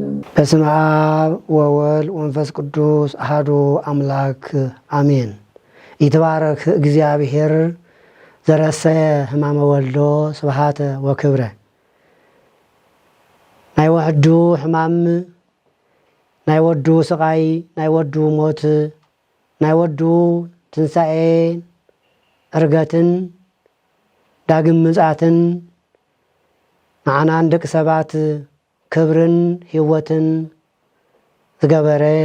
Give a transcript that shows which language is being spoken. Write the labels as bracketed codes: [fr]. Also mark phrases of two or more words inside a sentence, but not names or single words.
[gez] በስመ አብ ወወልድ ወመንፈስ ቅዱስ አሐዱ አምላክ አሜን። ይትባረክ እግዚአብሔር ዘረሰየ ሕማመ ወልዶ ስብሐተ ወክብረ። [ti] ናይ ወዱ ሕማም ናይ ወዱ ስቃይ ናይ ወዱ ሞት ናይ ወዱ ትንሣኤ ዕርገትን ዳግም ምጽአትን ንዓናን ደቂ ሰባት ክብርን ህይወትን ዝገበረ